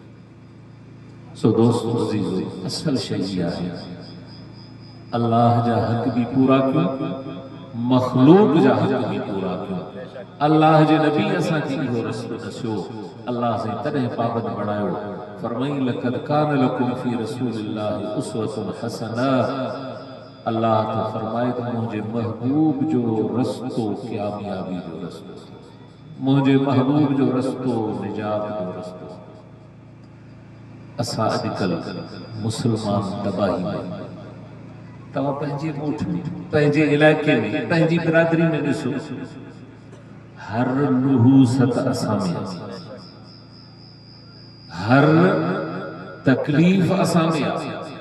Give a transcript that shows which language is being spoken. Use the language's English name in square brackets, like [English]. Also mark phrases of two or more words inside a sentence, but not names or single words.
[Sindhi] सो दोस्तो अज़ीज़ो, असल शइ आहे अल्लाह जा हक़ भी पूरा कयो, मखलूक जा हक़ भी पूरा कयो। अल्लाह जे नबी असां खे इहो रस्तो दसियो, अल्लाह से तॾहिं पाबंद बणायो, फरमाई [Arabic] لقد كان لكم في رسول الله أسوة حسنة. [Sindhi] अल्लाह तो फरमाए त मुंहिंजे महबूब जो रस्तो कामयाबी जो रस्तो, मुंहिंजे महबूब जो रस्तो निजात जो रस्तो। असां अॼुकल्ह मुसलमान तबाही में, तव्हां पंहिंजे ॻोठ में, पंहिंजे इलाइक़े में, पंहिंजी बिरादरी में ॾिसो, हर नुहूसत असां में, हर तकलीफ़ असां में आहे।